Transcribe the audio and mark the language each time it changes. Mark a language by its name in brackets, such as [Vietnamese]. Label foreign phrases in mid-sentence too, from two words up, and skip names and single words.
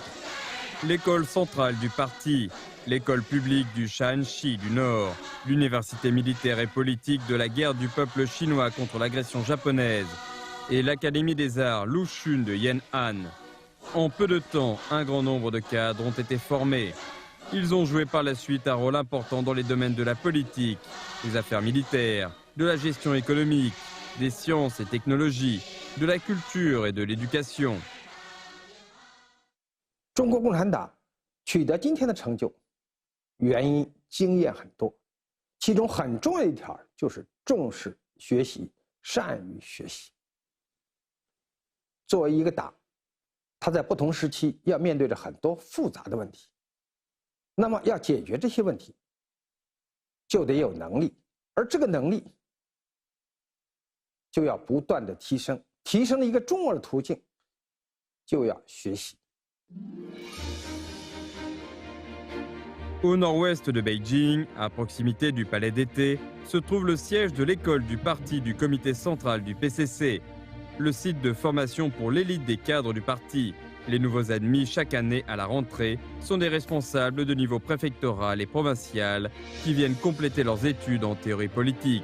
[French] L'école centrale du parti, l'école publique du Shaanxi du Nord, l'université militaire et politique de la guerre du peuple chinois contre l'agression japonaise et l'académie des arts Luxun de Yan'an. En peu de temps, un grand nombre de cadres ont été formés. Ils ont joué par la suite un rôle important dans les domaines de la politique, des affaires militaires, de la gestion économique, des sciences et technologies, de la culture et de l'éducation. [Chinese] 中国共产党取得今天的成就，原因经验很多，其中很重要一条就是重视学习，善于学习。作为一个党，它在不同时期要面对着很多复杂的问题，那么要解决这些问题，就得有能力，而这个能力就要不断的提升，提升的一个重要的途径就要学习。 [French] Au nord-ouest de Beijing, à proximité du palais d'été, se trouve le siège de l'école du parti du comité central du PCC, le site de formation pour l'élite des cadres du parti. Les nouveaux admis chaque année à la rentrée sont des responsables de niveau préfectoral et provincial qui viennent compléter leurs études en théorie politique.